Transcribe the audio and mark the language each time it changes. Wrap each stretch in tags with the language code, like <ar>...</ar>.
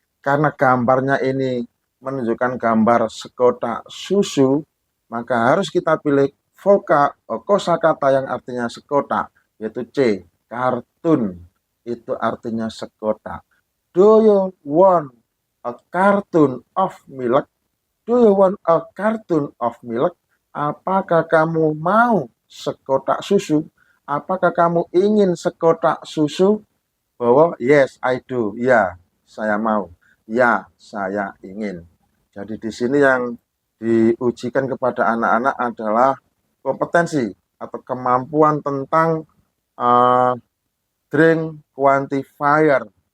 <id>Karena gambarnya ini menunjukkan gambar sekotak susu, maka harus kita pilih kosakata yang artinya sekotak, yaitu C, kartun. Itu artinya sekotak.</id> <en>Do you want a cartoon of milk? Do you want a cartoon of milk?</en> <id>Apakah kamu mau sekotak susu? Apakah kamu ingin sekotak susu? Bahwa</id> <en>yes, I do.</en> <id>Ya, saya mau. Ya, saya ingin. Jadi di sini yang diujikan kepada anak-anak adalah kompetensi atau kemampuan tentang</id> <en>drink quantifier.</en>